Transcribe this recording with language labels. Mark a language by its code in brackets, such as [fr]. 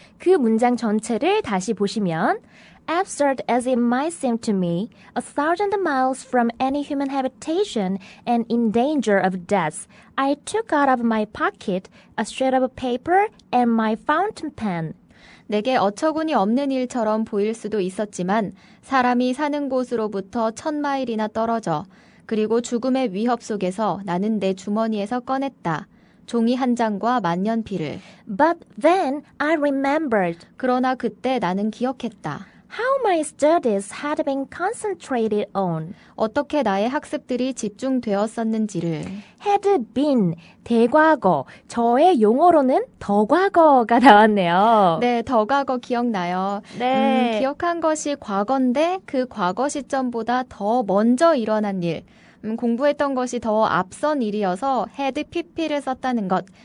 [ko] 그 문장 전체를 다시 보시면 [en] Absurd as it might seem to me, 1,000 miles from any human habitation and in danger of death, I took out of my pocket a sheet of paper and my fountain pen. [ko] 내게 어처구니 없는 일처럼 보일 수도 있었지만 사람이 사는 곳으로부터 1,000마일이나 떨어져 그리고 죽음의 위협 속에서 나는 내 주머니에서 꺼냈다. 종이 한 장과 만년필을. [en] But then I remembered [ko] 그러나 그때 나는 기억했다. [en] how my studies had been concentrated on. [ko] 어떻게 나의 학습들이 집중되었었는지를. [en] had been, [ko] 대과거. 저의 용어로는 더과거가 나왔네요. 네, 더 과거 기억나요. 네. 기억한 것이 과거인데 그 과거 시점보다 더 먼저 일어난 일. 공부했던 것이 더 앞선 일이어서 [en] had pp [ko] 를 썼다는 것.